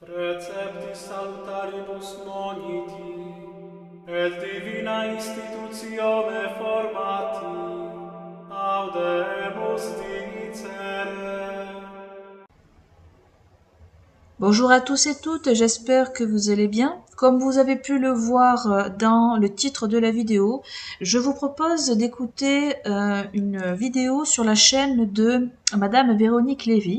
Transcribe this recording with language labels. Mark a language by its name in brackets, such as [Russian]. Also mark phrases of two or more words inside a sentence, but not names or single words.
[Latin] Receptis salutaribus moniti, et divina institutione formati, audemus dicere. [French] Bonjour à tous et toutes, j'espère que vous allez bien. Comme vous avez pu le voir dans le titre de la vidéo, je vous propose d'écouter une vidéo sur la chaîne de Madame Véronique Lévy.